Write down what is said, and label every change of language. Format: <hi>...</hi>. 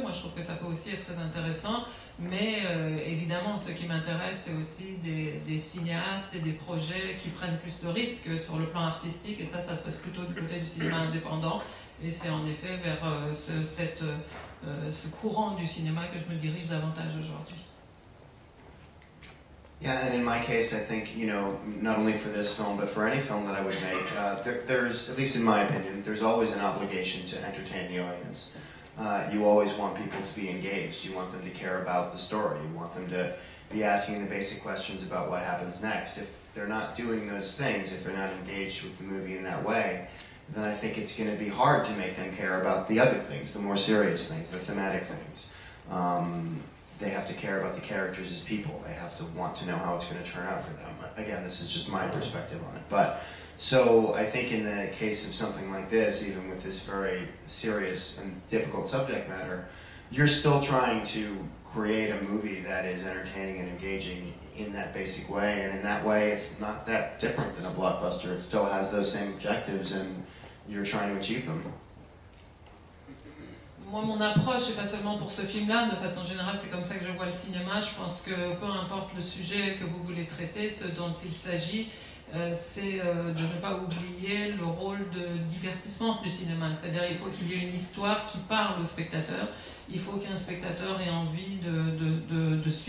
<fr>Moi je trouve que ça peut aussi être très intéressant, mais évidemment ce qui m'intéresse c'est aussi des cinéastes et des projets qui prennent plus de risques sur le plan artistique, et ça se passe plutôt du côté du cinéma indépendant, et c'est en effet vers ce courant du cinéma que je me dirige davantage aujourd'hui.</fr> <en>Yeah, and in my case, I think, not only for this film, but for any film that I would make, there's, at least in my opinion, there's always an obligation to entertain the audience. You always want people to be engaged. You want them to care about the story. You want them to be asking the basic questions about what happens next. If they're not doing those things, if they're not engaged with the movie in that way, then I think it's going to be hard to make them care about the other things, the more serious things, the thematic things. They have to care about the characters as people. They have to want to know how it's going to turn out for them. Again, this is just my perspective on it. But so I think in the case of something like this, even with this very serious and difficult subject matter, you're still trying to create a movie that is entertaining and engaging in that basic way. And in that way, it's not that different than a blockbuster. It still has those same objectives and you're trying to achieve them.</en> <fr>Moi, mon approche, et pas seulement pour ce film-là, de façon générale, c'est comme ça que je vois le cinéma. Je pense que peu importe le sujet que vous voulez traiter, ce dont il s'agit, c'est de ne pas oublier le rôle de divertissement du cinéma. C'est-à-dire il faut qu'il y ait une histoire qui parle au spectateur. Il faut qu'un spectateur ait envie de suivre</fr>